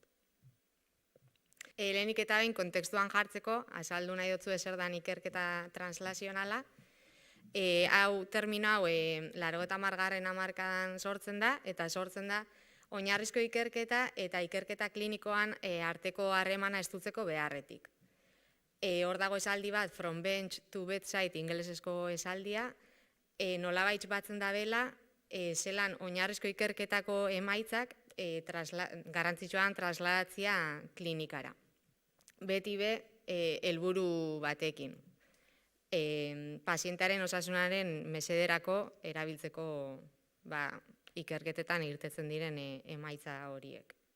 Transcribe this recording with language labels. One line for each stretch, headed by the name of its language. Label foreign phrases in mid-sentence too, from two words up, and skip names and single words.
Basque: Lehenik eta behin kontekstuan jartzeko, azaldu nahi dutzu ezer dan ikerketa translazionala, termino hau 80. hamarkadan sortzen da, eta sortzen da oinarrizko ikerketa eta ikerketa klinikoan arteko harremana estutzeko beharretik. Hor dago esaldi bat,
English: from bench to bedside
Basque: ingelesezko esaldia, nolabait batzen da bela, zelan oinarrizko ikerketako emaitzak garrantzitsuan trasladatzia klinikara. Beti helburu batekin. Pazientearen osasunaren mesederako erabiltzeko ikerketetan irtetzen diren emaitza horiek.